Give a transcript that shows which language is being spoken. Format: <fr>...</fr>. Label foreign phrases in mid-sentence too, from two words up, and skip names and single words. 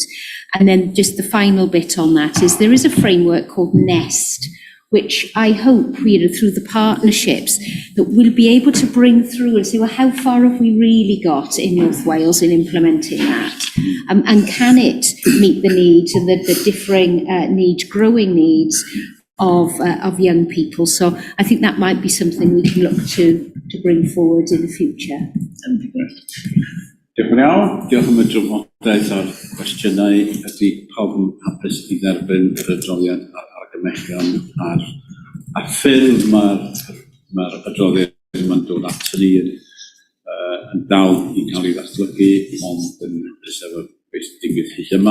<en>And then just the final bit on that is there is a framework called NEST, which I hope, through the partnerships, that we'll be able to bring through and say, well, how far have we really got in North Wales in implementing that? And can it meet the needs and the differing growing needs of young people? So I think that might be something we can look to bring forward in the future.</en> <cy>Diolch yn iawn. Diolch am y drafodaeth a'r cwestiynau. Ydy pawb yn hapus i dderbyn yr adroddiad a'r argymellion a'r ffyrdd mae'r adroddiad yma'n dod ato ni yn dal i cael ei ddatblygu, ond yn hapus efo beth sy'n digwydd hyd yma.</cy>